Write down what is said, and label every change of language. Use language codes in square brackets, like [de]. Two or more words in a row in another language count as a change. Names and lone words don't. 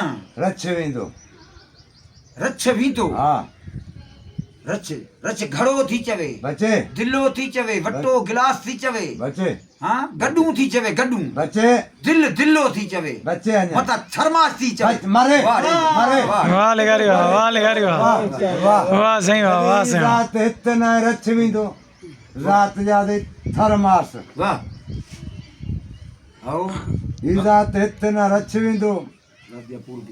[sd] रछ वेंदो रछ वींदो हा रछ रछ घड़ो थी चवे बच्चे दिलो थी चवे वटो गिलास थी चवे बच्चे हाँ गॾूं थी चवे गॾूं बच्चे दिलो थी चवे बच्चे अञा मता थरमास थी चवे बच- मरे वाह रे, मरे वाह। वाह लगारी वाह वाह लगारी वाह वाह वाह वाह सही वाह वाह सही वाह जात हित न रछ वेंदो जात जादे थरमास वाह आओ ही जात हित न रछ वेंदो राधिया पूर्वी